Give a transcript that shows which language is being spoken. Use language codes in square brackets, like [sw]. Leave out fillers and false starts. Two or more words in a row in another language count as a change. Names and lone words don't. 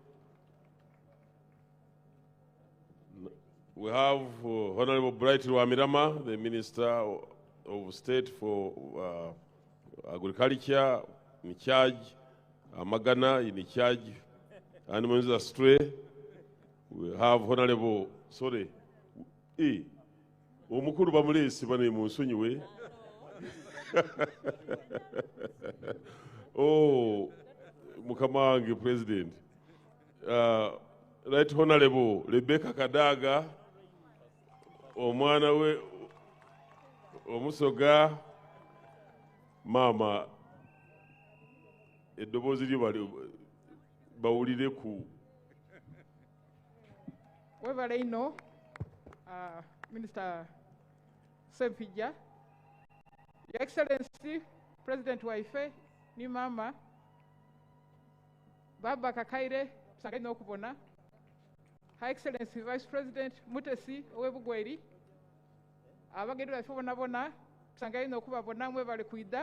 [en] We have Honorable Bright Rwamirama, the Minister of State for Agriculture, in charge, Magana, in charge, Animals Astray. We have Honorable, [xog] Omukuru bamulesi bane munsonyiwe. Oh, Mukamangi President. [en] Right Honorable [xog] Rebecca Kadaga, omwana we omusoga mama edobozi lyo bawulire ku webale ino Minister Sempija, [en] Your Excellency [xog] President waife ni mama Baba Kakaire tusangaire n'okubona, [en] High Excellency Vice President [xog] Mutesi owe Bugweri, abagenyi baife bonna tusangaire n'okubabona mwebale kwida.